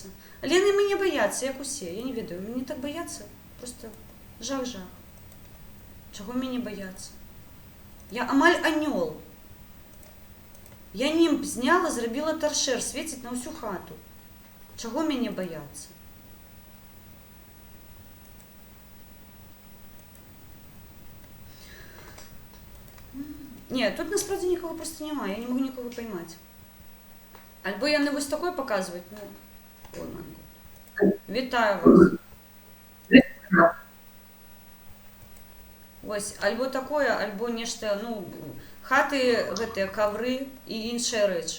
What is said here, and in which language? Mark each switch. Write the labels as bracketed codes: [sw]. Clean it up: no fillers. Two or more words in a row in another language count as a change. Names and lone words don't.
[be] Але яны мяне баяцца, як усе, я не ведаю, мяне так баяцца, просто жах-жах. Чаго мяне баяцца? Я амаль анёл. Я нимб зняла, зрабіла таршэр, свеціць на ўсю хату. Чаго мяне баяцца? [uk] Не, тут насправді нікого просто немає, я не можу нікого поймати. [be] Альбо яны вось такое паказваюць, ну, ой, мой год. Вітаю вас. Ось, альбо такое, альбо нешта, ну, хаты гэтыя, кавры і іншыя рэчы.